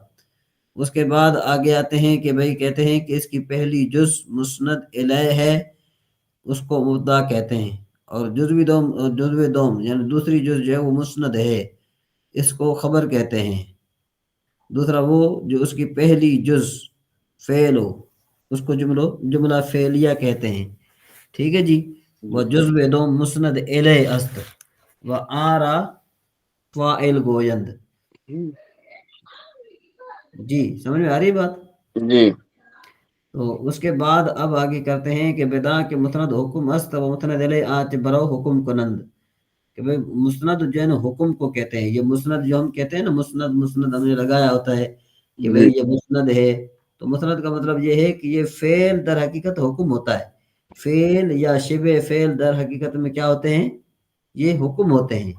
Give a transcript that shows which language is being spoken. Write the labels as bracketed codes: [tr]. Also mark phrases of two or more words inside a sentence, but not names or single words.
[ur] اس کے بعد آگے آتے ہیں کہ بھئی کہتے ہیں کہ اس کی پہلی جز مسند الیہ ہے، اس کو مبتدا کہتے ہیں، اور جزو دوم یعنی دوسری جز جو ہے وہ مسند ہے، اس کو خبر کہتے ہیں۔ دوسرا وہ جو اس کی پہلی جز فعل ہو، اس کو جملہ فعلیہ کہتے ہیں، ٹھیک ہے جی۔ [fa] وہ جزو دوم مسند الیہ است و آرا فاعل گویند، [ur] جی سمجھ میں آ رہی بات؟ جی تو اس کے بعد اب آگے کرتے ہیں کہ [fa] بدا کے مسند حکم است و مسند علیہ آچ برو حکم کنند، [ur] کہ بھئی مسند جو ہے نا حکم کو کہتے ہیں۔ یہ مسند جو ہم کہتے ہیں نا، مسند ہم نے لگایا ہوتا ہے کہ جی بھئی یہ مسند ہے، تو مسند کا مطلب یہ ہے کہ یہ فعل در حقیقت حکم ہوتا ہے۔ فعل یا شبہ فعل در حقیقت میں کیا ہوتے ہیں؟ یہ حکم ہوتے ہیں،